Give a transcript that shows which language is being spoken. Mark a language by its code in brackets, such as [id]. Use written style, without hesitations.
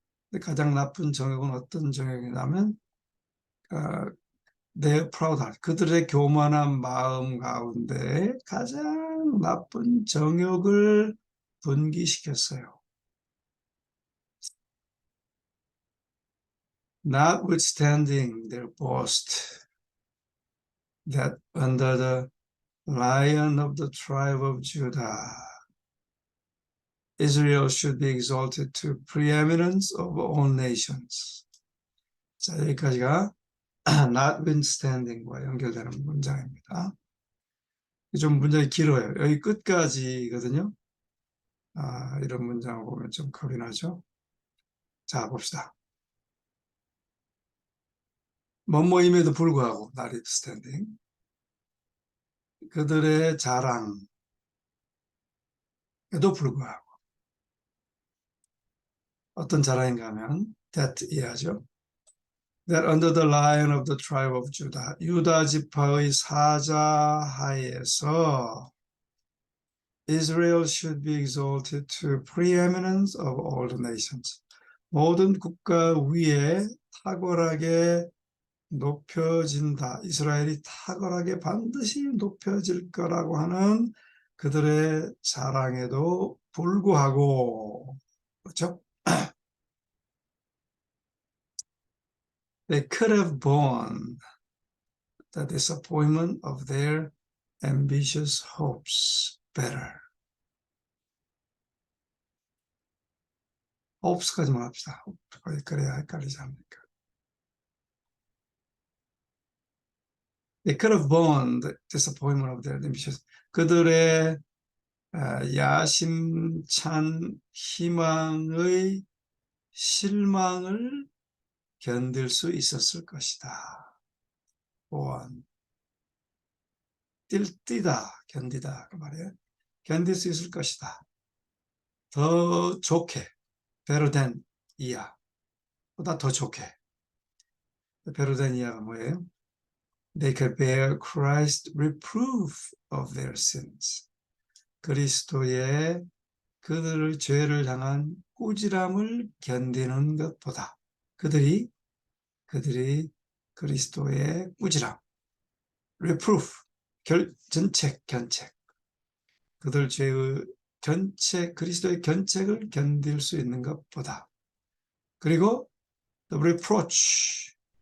[ko] 근데 가장 나쁜 정욕은 어떤 정욕이냐면 [en] their proud heart, [ko] 그들의 교만한 마음 가운데 가장 나쁜 정욕을 분기시켰어요. [en] notwithstanding their boast that under the Lion of the tribe of Judah, Israel should be exalted to preeminence of all nations. [ko] 자, 여기까지가 notwithstanding과 연결되는 문장입니다. 좀 문장이 길어요. 여기 끝까지거든요. 이런 문장을 보면 좀 겁이 나죠. 자, 봅시다. 뭐뭐임에도 불구하고 notwithstanding 그들의 자랑에도 불구하고 어떤 자랑인가 하면 that 이해하죠. [en] That under the lion of the tribe of Judah, [ko] 유다 지파의 사자 하에서 [en] Israel should be exalted to preeminence of all the nations. [ko] 모든 국가 위에 탁월하게 높여진다. 이스라엘이 탁월하게 반드시 높여질 거라고 하는 그들의 자랑에도 불구하고, 그렇죠? [en] They could have borne the disappointment of their ambitious hopes better. [ko] hopes까지만 합시다. 그래야 헷갈리지 않으니까. [en] They could have borne the disappointment of their ambitious. [ko] 그들의 야심찬 희망의 실망을 견딜 수 있었을 것이다. [en] born. [ko] 뛰다, 견디다 그 말이에요. 견딜 수 있을 것이다. 더 좋게, [en] better than [ko] 이하, 보다 더 좋게. [en] better than [ko] 이하가 뭐예요? [en] They could bear Christ's reproof of their sins. [ko] 그리스도의 그들의 죄를 향한 꾸지람을 견디는 것보다 그들이 그리스도의 꾸지람, reproof, 견책, 그들 죄의 견책, 그리스도의 견책을 견딜 수 있는 것보다, 그리고 [en] the reproach